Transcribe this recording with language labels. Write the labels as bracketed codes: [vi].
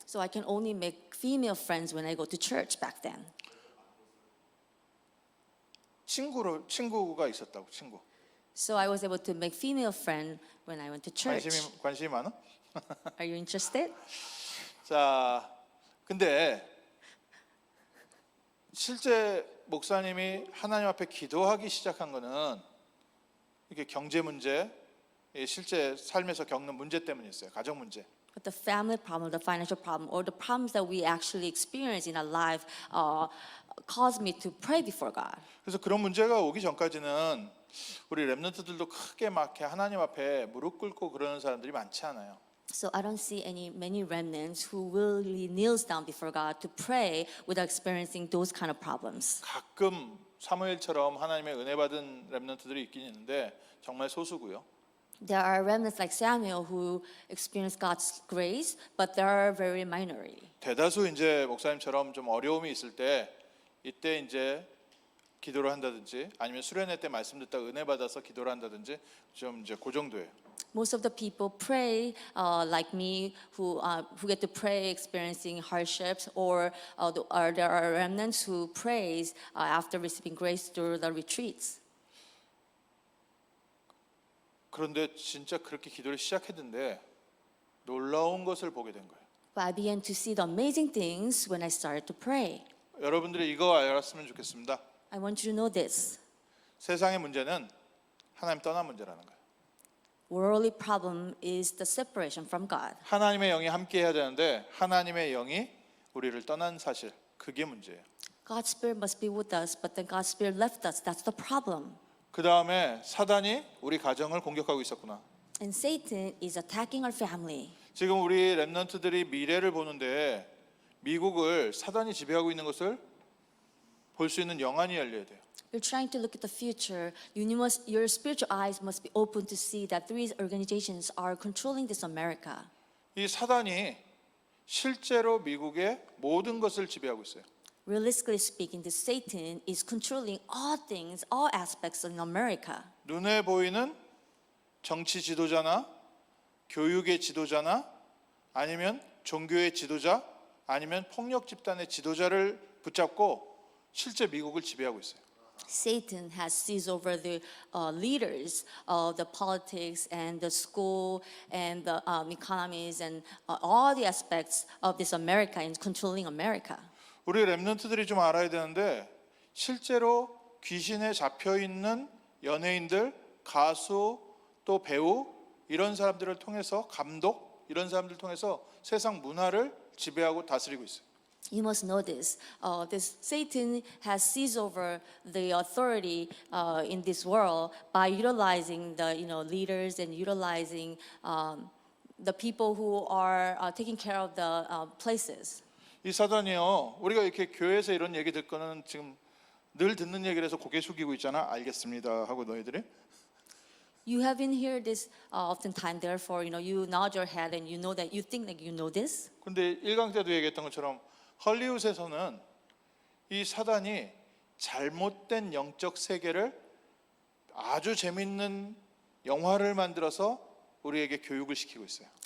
[en] So I can only make female friends when I go to church back then. [ko] 친구가 있었다고 친구. [en] So I was able to make female friend when I went to church. [ko] 관심이 많아? [en] Are you interested? [ko] 자, 근데 실제 목사님이 하나님 앞에 기도하기 시작한 거는 이게 경제 문제, 실제 삶에서 겪는 문제 때문에 있어요. 가정 문제. [en] But the family problem, the financial problem, or the problems that we actually experience in our life caused me to pray before God. [ko] 그래서 그런 문제가 오기 전까지는 우리 렘넌트들도 크게 막 이렇게 하나님 앞에 무릎 꿇고 그러는 사람들이 많지 않아요. [en] So I don't see many remnants who really kneels down before God to pray without experiencing those kind of problems. [ko] 가끔 사무엘처럼 하나님의 은혜 받은 렘넌트들이 있긴 있는데 정말 소수고요. [en] There are remnants like Samuel who experience God's grace, but they are very minority. [ko] 대다수 이제 목사님처럼 좀 어려움이 있을 때 이때 이제 기도를 한다든지 아니면 수련회 때 말씀 듣다 은혜 받아서 기도를 한다든지 좀 이제 그 정도예요. [en] Most of the people pray like me, who get to pray experiencing hardships, or there are remnants who prays after receiving grace through the retreats. [ko] 그런데 진짜 그렇게 기도를 시작했는데 놀라운 것을 보게 된 거예요. [en] But I began to see the amazing things when I started to pray. [ko] 여러분들이 이거 알았으면 좋겠습니다. [en] I want you to know this. [ko] 세상의 문제는 하나님 떠난 문제라는 거예요. [en] Worldly problem is the separation from God. [ko] 하나님의 영이 함께 해야 되는데 하나님의 영이 우리를 떠난 사실, 그게 문제예요. [en] God's Spirit must be with us, but then God's Spirit left us. That's the problem. [ko] 그 다음에 사단이 우리 가정을 공격하고 있었구나. [en] And Satan is attacking our family. [ko] 지금 우리 렘넌트들이 미래를 보는데 미국을 사단이 지배하고 있는 것을 볼 수 있는 영안이 열려야 돼요. [en] You're trying to look at the future. Your spiritual eyes must be open to see that these organizations are controlling this America. [ko] 이 사단이 실제로 미국의 모든 것을 지배하고 있어요. [en] Realistically speaking, this Satan is controlling all things, all aspects in America. [ko] 눈에 보이는 정치 지도자나 교육의 지도자나 아니면 종교의 지도자 아니면 폭력 집단의 지도자를 붙잡고 실제 미국을 지배하고 있어요. [en] Satan has seized over the leaders of the politics and the school and the economies and all the aspects of this America and controlling America. [ko] 우리 렘넌트들이 좀 알아야 되는데 실제로 귀신에 잡혀 있는 연예인들, 가수, 또 배우 이런 사람들을 통해서 감독 이런 사람들을 통해서 세상 문화를 지배하고 다스리고 있어요. [en] You must know this. This Satan has seized over the authority in this world by utilizing the leaders and utilizing the people who are taking care of the places. [ko] 이 사단이요. 우리가 이렇게 교회에서 이런 얘기 듣고는 지금 늘 듣는 얘기라서 고개 숙이고 있잖아. 알겠습니다 하고 너희들이. [en] You have been hear this oftentimes. Therefore, you nod your head and you know that you think that you know this. [ko] 근데 1강 때도 얘기했던 것처럼 헐리우드에서는 이 사단이 잘못된 영적 세계를 아주 재밌는 영화를 만들어서 우리에게 교육을 시키고 있어요.